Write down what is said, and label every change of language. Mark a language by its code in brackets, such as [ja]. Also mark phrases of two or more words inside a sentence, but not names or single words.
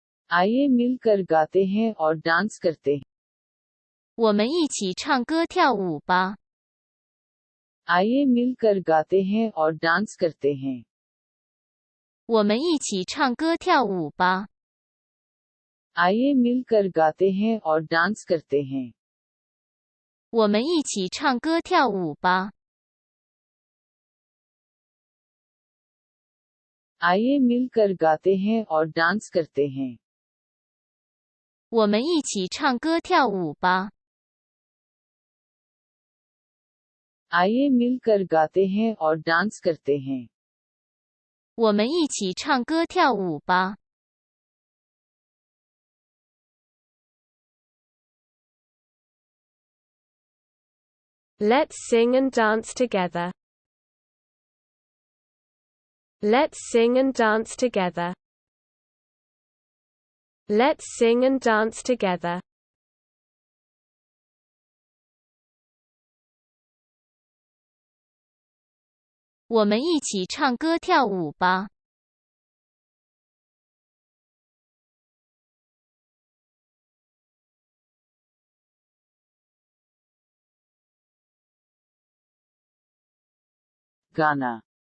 [hi] आइए मिलकर गाते हैं और डांस करते हैं। [zh] 我们一起唱歌跳舞吧。 [hi] आइए मिलकर गाते हैं और डांस करते हैं। [zh] 我们一起唱歌跳舞吧。 [hi] आइए मिलकर गाते हैं और डांस करते हैं। [zh] 我们一起唱歌跳舞吧。 [hi] आइए मिलकर गाते हैं और डांस करते हैं। [zh] 我们一起唱歌跳舞吧。 [hi] आइए मिलकर गाते हैं और डांस करते हैं। [zh] 我们一起唱歌跳舞吧。 [en] Let's sing and dance together. Let's sing and dance together. Let's sing and dance together. [zh] 我们一起唱歌跳舞吧。 [hi] गाना